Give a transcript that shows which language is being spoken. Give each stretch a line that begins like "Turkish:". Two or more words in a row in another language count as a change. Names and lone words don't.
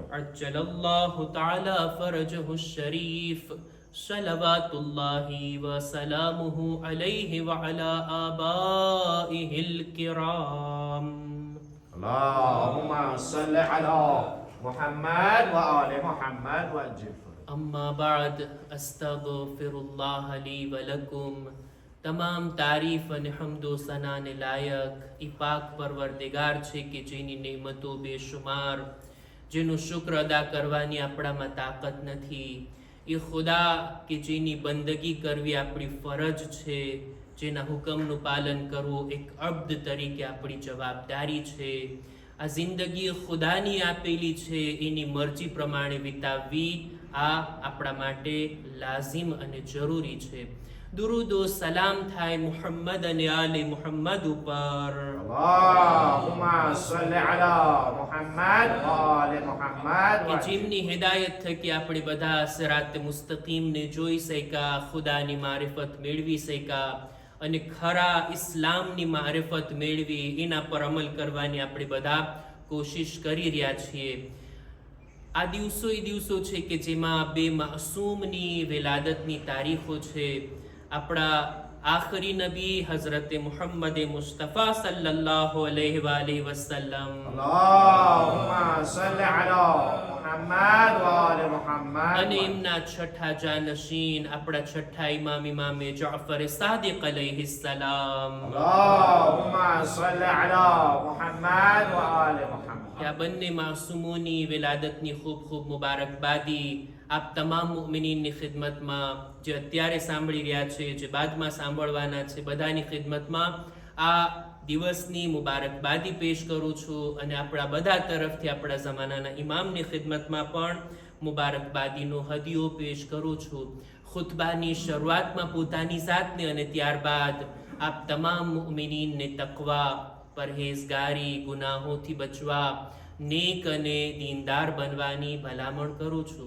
Arabic: عجل الله تعالى فرجه الشريف صلوات الله وسلامه عليه وعلى آبائه الكرام اللهم صل على محمد وآل محمد وعجل فرجه أما بعد أستغفر الله لي ولكم
Gujarati: તમામ તારીફ અને હમદો સનાને લાયક ઈ પાક પરવરદિગાર છે કે જેની નેમતો બેશુમાર જેનું શુક્ર અદા કરવાની આપણામાં તાકાત નથી એ ખુદા કે જેની બંદગી કરવી આપણી ફરજ છે જેના હુકમનું પાલન કરવું એક અબ્દ તરીકે આપણી જવાબદારી છે આ જિંદગી ખુદાની આપેલી છે એની મરજી પ્રમાણે વિતાવવી આ આપણા માટે લાઝિમ અને જરૂરી છે દુરૂદ વ સલામ થાય મુહમ્મદ અને આલે મુહમ્મદ ઉપર
Arabic: اللهم صل على محمد وآل محمد
Gujarati: કે જેમની હિદાયત થકી આપણે બધા સિરાત મુસ્તકીમને જોઈ શક્યા ખુદાની મારિફત મેળવી શક્યા અને ખરા ઇસ્લામની મારિફત મેળવી એના પર અમલ કરવાની આપણે બધા કોશિશ કરી રહ્યા છીએ આ દિવસો એ દિવસો છે કે જેમાં બે માસૂમની વિલાદતની તારીખો છે આપણા આખરી નબી હઝરત મુહમ્મદ મુસ્તફા
Arabic: صلى الله عليه وآله وسلم اللهم صل على محمد وآل محمد
Gujarati: અને એમના છઠ્ઠા જાનશીન આપણા છઠ્ઠા ઇમામે જાફર સાદિક
Arabic: عليه السلام اللهم صل على محمد وآل محمد
Gujarati: આ બંને માસૂમોની વિલાદતની ખૂબ ખૂબ મુબારકબાદી આપ તમામ મુઅમિનીનની ખિદમતમાં જે અત્યારે સાંભળી રહ્યા છે જે બાદમાં સાંભળવાના છે બધાની ખિદમતમાં આ દિવસની મુબારકબાદી પેશ કરું છું અને આપણા બધા તરફથી આપણા જમાનાના ઇમામની ખિદમતમાં પણ મુબારકબાદીનો હદિયો પેશ કરું છું ખુતબાની શરૂઆતમાં પોતાની જાતને અને ત્યારબાદ આપ તમામ મુઅમિનીનને તકવા પરહેઝગારી, ગુનાહોથી બચવા, નેક અને દીનદાર બનવાની ભલામણ કરું છું.